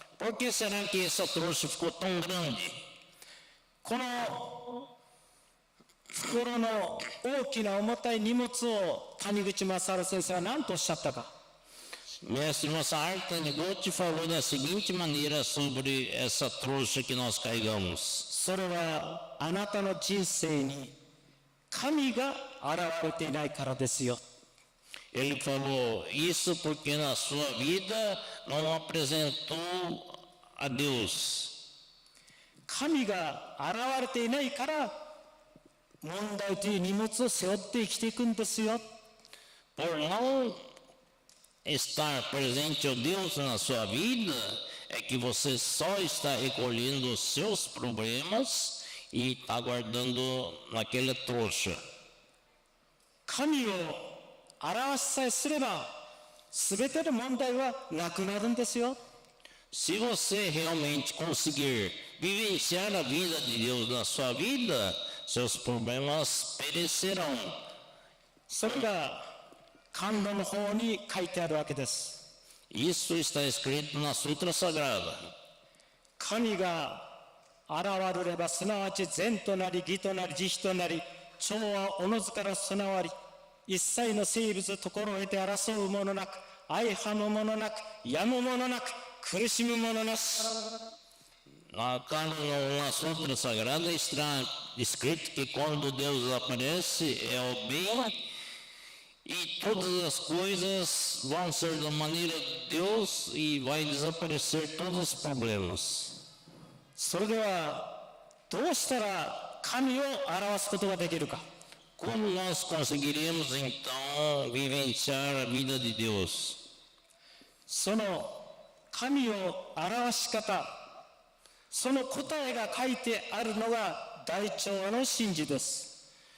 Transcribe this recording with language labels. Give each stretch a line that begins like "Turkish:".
Portuguese: Por que será que essa trouxa ficou tão grande?
Japanese: この袋の大きな重たい荷物を谷口正治先生は何とおっしゃったか。
Portuguese: Mestre Masaharu Taniguchi falou da seguinte maneira sobre essa trouxa que nós carregamos.
Japanese: それはあなたの人生に神が現れていないからですよ。
Portuguese: Ele falou isso porque na sua vida não apresentou a Deus.
Japanese: 神が現れていないから問題という荷物を背負って生きていくんですよ。
Portuguese: Por não estar presente o Deus na sua vida, é que você só está recolhendo os seus problemas e está guardando naquela trouxa.
Japanese: 神を表しさえすれば全ての問題はなくなるんですよ。
Portuguese: Se você realmente conseguir vivenciar a vida de Deus na sua vida, seus problemas perecerão.
Japanese: それが甘露の方に書いてあるわけです。
Portuguese: Isso está escrito na Sutra Sagrada.
Japanese: 神が現れればすなわち善となり義となり慈悲となり調和おのずから備わり一切の生物ところを得て争うものなく相はむものなくやむものなく苦しむものなし。
Portuguese: Na Sutra Sagrada está escrito que quando Deus aparece é o bem e todas as coisas vão ser da maneira de Deus e vai desaparecer todos os problemas.
Japanese: それではどうしたら神を表すことができるか。
Portuguese: Como nós conseguiremos então vivenciar a vida de Deus?
Japanese: その神を表し方、その答えが書いてあるのが大調和の真理です。